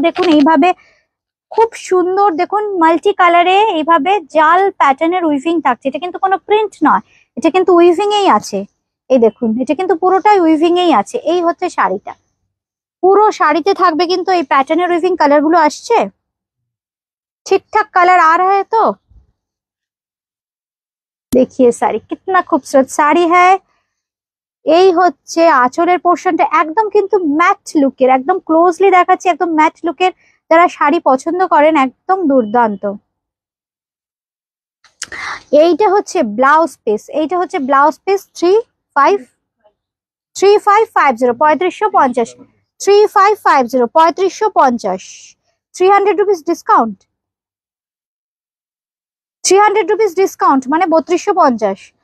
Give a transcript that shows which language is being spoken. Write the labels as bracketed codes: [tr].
[bn] দেখুন এইভাবে খুব সুন্দর, দেখুন মাল্টি কালারে এইভাবে জাল প্যাটার্নের উইভিং থাকছে। এটা কিন্তু কোনো প্রিন্ট নয়, এটা কিন্তু উইভিং এই আছে। এই দেখুন, এটা কিন্তু পুরোটাই উইভিং এই আছে। এই হচ্ছে শাড়িটা, পুরো শাড়িতে থাকবে কিন্তু এই প্যাটার্নের উইভিং। কালার গুলো আসছে ঠিকঠাক, [hi] কালার आ रहा है तो देखिए साड़ी कितना खूबसूरत साड़ी है। [bn] এই হচ্ছে আঁচলের পোর্শনটা, একদম কিন্তু ম্যাট লুকের, একদম ক্লোজলি দেখাচ্ছি, একদম ম্যাট লুকের। যারা শাড়ি পছন্দ করেন, একদম দুর্দান্ত। এইটা হচ্ছে ব্লাউজ পিস, এইটা হচ্ছে blouse piece. 3550, 3550, 3550, 3550, 300 rupees discount, 300 rupees discount, মানে 3250।